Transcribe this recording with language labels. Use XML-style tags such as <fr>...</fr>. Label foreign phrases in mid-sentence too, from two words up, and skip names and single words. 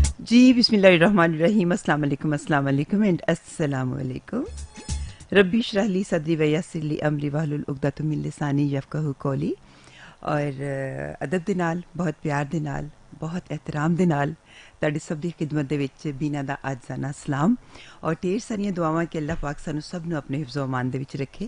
<ar>جی بسم الله الرحمن الرحيم السلام عليكم एंड السلام عليكم। رب اشرح لي صدري ويسر لي أمري واحلل عقدة من لساني يفقهوا قولي.</ar> <pa>اور ادب دے نال، بہت پیار دے نال، بہت احترام دے نال تہاڈی سب دی خدمت دے وچ بینا دا آجانا سلام اور ڈھیر ساریاں دعاواں کہ اللہ پاک سانوں سب نوں اپنے حفظ و امان دے وچ رکھے.</pa>